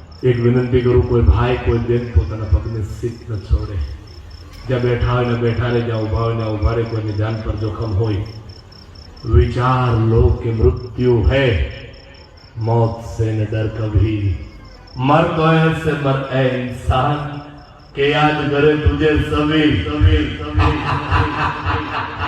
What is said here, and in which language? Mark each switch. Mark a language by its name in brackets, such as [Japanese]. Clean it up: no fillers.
[Hindi] एक विनंती करूं, कोई भाई कोई बेन [Gujarati] પોતાના પગને સીટ ન છોડે. જ્યાં બેઠા હોય ને બેઠા રહે, જ્યાં ઉભા હોય ને ઉભા રહે. કોઈની જાન પર જોખમ હોય, [Hindi] विचार लो कि मृत्यु है, मौत से न डर कभी, मर तो ऐसे मर ए इंसान के याद करे तुझे सभी सभी सभी